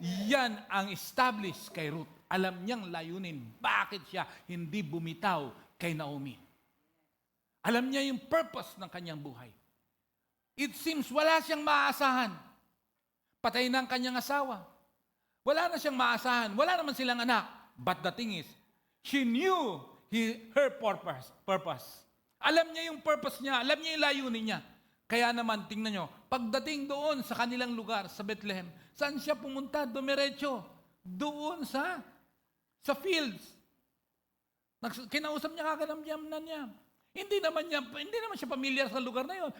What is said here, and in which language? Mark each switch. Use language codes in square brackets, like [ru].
[tl] Yan ang established kay Ruth. Alam niyang layunin, bakit siya hindi bumitaw kay Naomi. Alam niya yung purpose ng kanyang buhay. [en] It seems [tl] wala siyang maaasahan. Patay na ang kanyang asawa. Wala na siyang maasahan. Wala naman silang anak. [en] But the thing is, she knew her purpose. [tl] Alam niya yung purpose niya. Alam niya yung layunin niya. Kaya naman, tingnan nyo, pagdating doon sa kanilang lugar, sa Bethlehem, saan siya pumunta? Dumiretso. Doon sa fields. Kinausap niya kaganamyan na niya. Hindi naman siya pamilyar sa lugar na yon.